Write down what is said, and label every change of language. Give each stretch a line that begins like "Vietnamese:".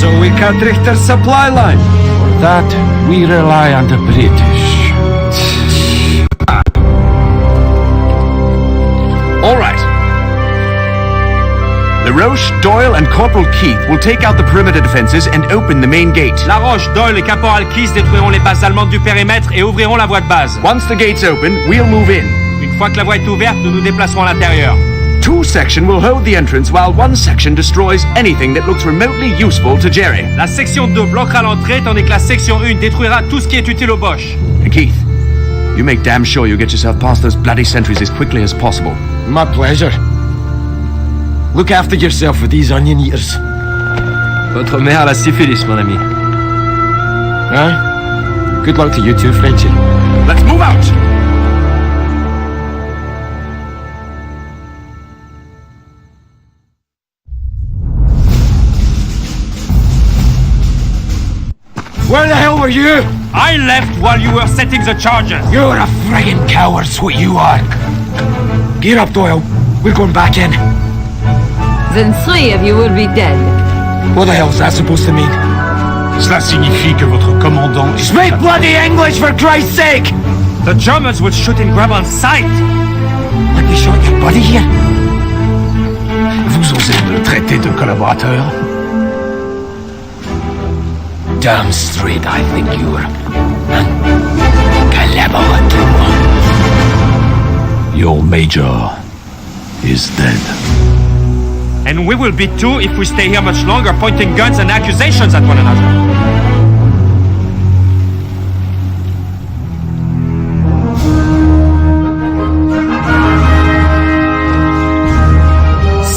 English: So we cut Richter's supply line. For that, we rely on the British. All right. LaRoche, Doyle, and Corporal Keith will take out the perimeter defenses and open the main gate.
French: LaRoche, Doyle et Caporal Keith détruiront les bases allemandes du périmètre et ouvriront la voie de base.
English: Once the gate's open, we'll move in.
French: Une fois que la voie est ouverte, nous nous déplacerons à l'intérieur.
English: Two sections will hold the entrance while one section destroys anything that looks remotely useful to Jerry.
French: La section 2 bloquera l'entrée tandis que la section 1 détruira tout ce qui est utile aux Boches.
English: And Keith, you make damn sure you get yourself past those bloody sentries as quickly as possible. My pleasure. Look after yourself with these onion eaters.
French: Votre mère a la syphilis, mon ami. Huh?
English: Good luck to you too, Frenchy. Let's move out! Where the hell were you? I left while you were setting the charges. You're a friggin' coward's what you are. Gear up, Doyle. We're going back in. Then 3 of you will be dead. What the hell's that supposed to mean?
French: Cela signifie que votre commandant est...
English: Speak bloody English, for Christ's sake! The Germans will shoot and grab on sight. Let me shoot your buddy here.
French: Vous osez me traiter de collaborateur?
English: Damn straight, I think you are.
French: Collaborateur.
English: Your major is dead. And we will be too if we stay here much longer pointing guns and accusations at one another.